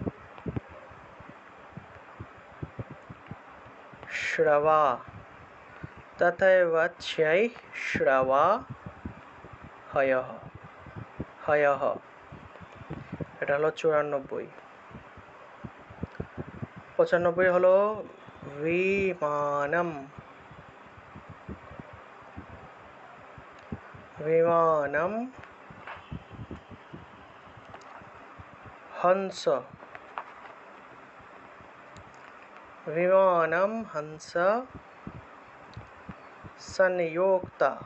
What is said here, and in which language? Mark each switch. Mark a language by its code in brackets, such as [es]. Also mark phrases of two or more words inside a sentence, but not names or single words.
[sa] श्रवा हयः [bn] এটা হলো 94 95 হলো [sa] विमानम हंस संयोक्ता